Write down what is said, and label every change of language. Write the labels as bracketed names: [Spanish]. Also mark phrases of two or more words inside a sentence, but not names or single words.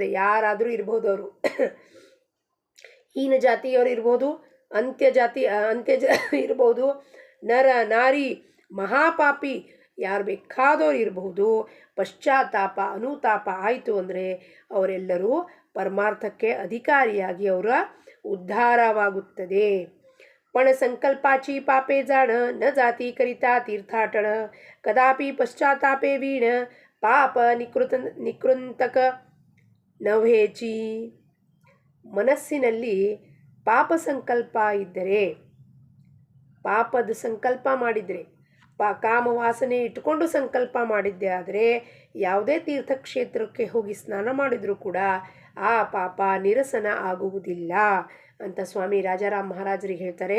[Kannada] ಯಾರಾದರೂ ಇರ್ಬೋದು, ಅವರು ಹೀನ ಜಾತಿಯವರು ಇರ್ಬೋದು, ಅಂತ್ಯ ಇರ್ಬೋದು, ನರ ನಾರಿ ಮಹಾಪಾಪಿ ಯಾರು ಬೇಕಾದವ್ರು ಇರಬಹುದು. ಪಶ್ಚಾತ್ತಾಪ ಅನುತಾಪ ಆಯಿತು ಅಂದರೆ ಅವರೆಲ್ಲರೂ ಪರಮಾರ್ಥಕ್ಕೆ ಅಧಿಕಾರಿಯಾಗಿ ಅವರ ಉದ್ಧಾರವಾಗುತ್ತದೆ. [Marathi] पण संकल्पाची पापे जाण न जाती करिता तीर्थाटन कदापि पश्चातापे वीण पाप निकृंतक नवेचि. [Kannada] ಮನಸ್ಸಿನಲ್ಲಿ ಪಾಪ ಸಂಕಲ್ಪ ಇದ್ದರೆ, ಪಾಪದ ಸಂಕಲ್ಪ ಮಾಡಿದರೆ, ಕಾಮವಾಸನೆ ಇಟ್ಟುಕೊಂಡು ಸಂಕಲ್ಪ ಮಾಡಿದ್ದೆ ಆದರೆ ಯಾವುದೇ ತೀರ್ಥಕ್ಷೇತ್ರಕ್ಕೆ ಹೋಗಿ ಸ್ನಾನ ಮಾಡಿದರೂ ಕೂಡ ಆ ಪಾಪ ನಿರಸನ ಆಗುವುದಿಲ್ಲ ಅಂತ ಸ್ವಾಮಿ ರಾಜಾರಾಮ್ ಮಹಾರಾಜರಿಗೆ ಹೇಳ್ತಾರೆ.